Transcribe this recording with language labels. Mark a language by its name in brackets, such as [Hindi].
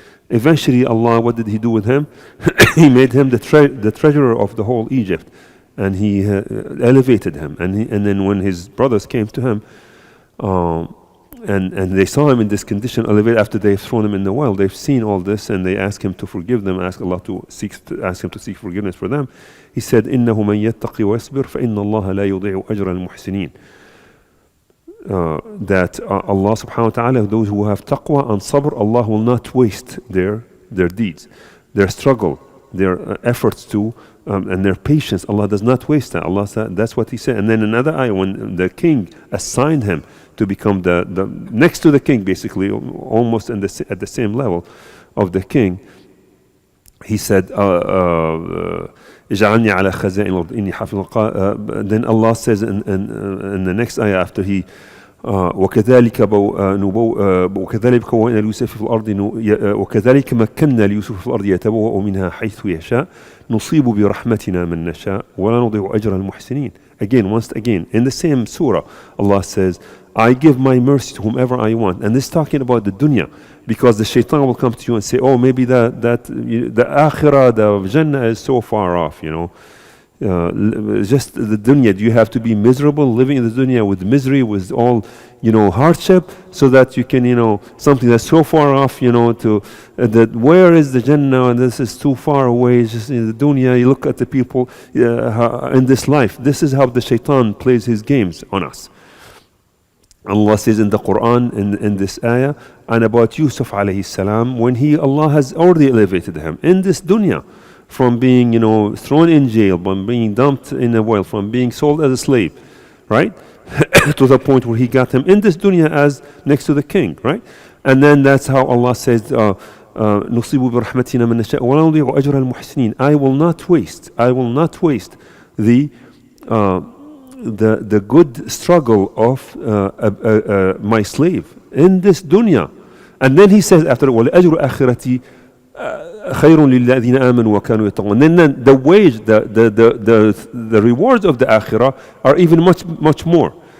[English] Eventually, Allah, what did He do with him? He made him the treasurer of the whole Egypt, and He elevated him. And then when his brothers came to him, and they saw him in this condition, elevated after they've thrown him in the well, they've seen all this, and they asked him to forgive them, ask Allah to ask him to seek forgiveness for them. [Arabic] He said, إنه من يتقي ويصبر فإن الله لا يضيع أجر المحسنين. [English] That Allah subhanahu wa ta'ala, those who have taqwa and sabr, Allah will not waste their deeds, their struggle, their efforts to, and their patience. Allah does not waste that. Allah said, that's what He said. And then another ayah, when the king assigned him to become the next to the king, basically, almost at the same level of the king, he said, [Arabic] اجعلني على خزائن الأرض إني حفيظ. [English] Then Allah says in the next ayah after he [Arabic] وكذلك كوّنا ليوسف في الأرض وكذلك مكنا ليوسف في الأرض يتبوأ منها حيث يشاء نصيب برحمتنا من نشاء ولا نضيع أجر المحسنين. [English] Once again, in the same surah, Allah says, I give my mercy to whomever I want. And this is talking about the dunya, because the shaitan will come to you and say, oh, maybe the akhirah, the Jannah is so far off, just the dunya. Do you have to be miserable, living in the dunya with misery, with all, hardship, so that you can, something that's so far off, that where is the Jannah, and this is too far away, it's just in the dunya. You look at the people in this life. This is how the shaitan plays his games on us. Allah says in the Quran, in this ayah, and about Yusuf alayhi salam, when Allah has already elevated him in this dunya, from being, thrown in jail, from being dumped in a well, from being sold as a slave, right? To the point where he got him in this dunya as next to the king, right? And then that's how Allah says, [Arabic] نُصِيبُ بِرَحْمَتِنَا مَنْ نَشَاءُ وَلَا نُضِيعُ أَجْرَ الْمُحْسِنِينَ. [English] I will not waste the good struggle of my slave in this dunya. And then he says after, [Arabic] وَلَأَجْرُ أَخِرَتِي خَيْرٌ لِلَّذِينَ آمَنُوا وَكَانُوا يَتَّقُونَ. [English] And then the wage, the rewards of the akhirah are even much more.